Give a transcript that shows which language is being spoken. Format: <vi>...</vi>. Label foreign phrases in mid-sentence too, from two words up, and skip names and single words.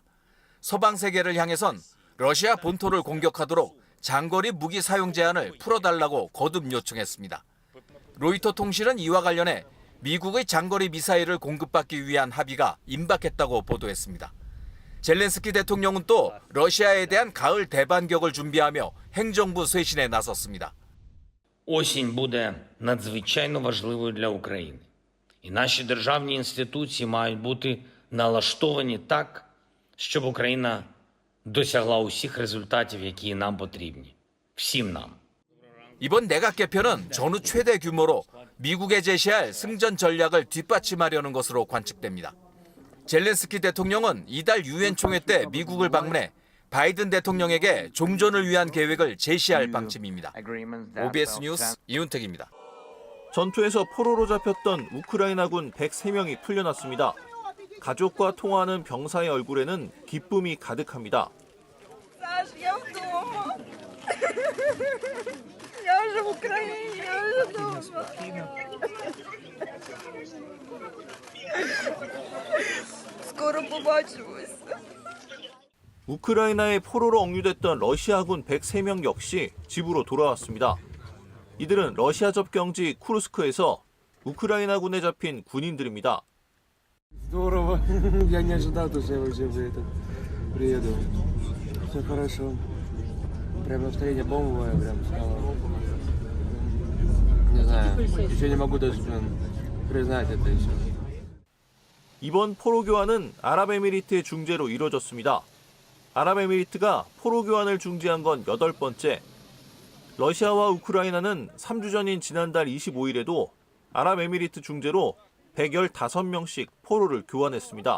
<ko>서방 세계를 향해선 러시아 본토를 공격하도록 장거리 무기 사용 제한을 풀어달라고 거듭 요청했습니다. 로이터 통신은 이와 관련해 미국의 장거리 미사일을 공급받기 위한 합의가 임박했다고 보도했습니다. 젤렌스키 대통령은 또 러시아에 대한 가을 대반격을 준비하며 행정부 쇄신에 나섰습니다.</ko> <uk>Осінь буде надзвичайно важливою для України. І наші державні інституції мають бути налаштовані так, щоб Україна досягла усіх результатів, які нам потрібні. Всім нам.</uk> <ko>이번 내각 개편은 전후 최대 규모로 미국에 제시할 승전 전략을 뒷받침하려는 것으로 관측됩니다. 젤렌스키 대통령은 이달 유엔 총회 때 미국을 방문해 바이든 대통령에게 종전을 위한 계획을 제시할 방침입니다. OBS 뉴스 이훈택입니다. 전투에서 포로로 잡혔던 우크라이나군 103명이 풀려났습니다. 가족과 통화하는 병사의 얼굴에는 기쁨이 가득합니다.</ko> <uk>Саш, я вдома. Я вже в Україні, я вже вдома. Скоро побачимось.</uk> <ko>우크라이나의 포로로 억류됐던 러시아군 103명 역시 집으로 돌아왔습니다. 이들은 러시아 접경지 쿠르스크에서 우크라이나군에 잡힌 군인들입니다.</ko> <ru>Здорово. Я не ожидал, что я вообще приеду. Все хорошо. Прям настроение бомбовое, прям стало. Не знаю, еще не могу даже признать это еще.</ru> <ko>이번 포로 교환은 아랍에미리트의 중재로 이뤄졌습니다. 아랍에미리트가 포로 교환을 중지한 건 8번째. 러시아와 우크라이나는 3주 전인 지난달 25일에도 아랍에미리트 중재로 115명씩 포로를 교환했습니다.</ko>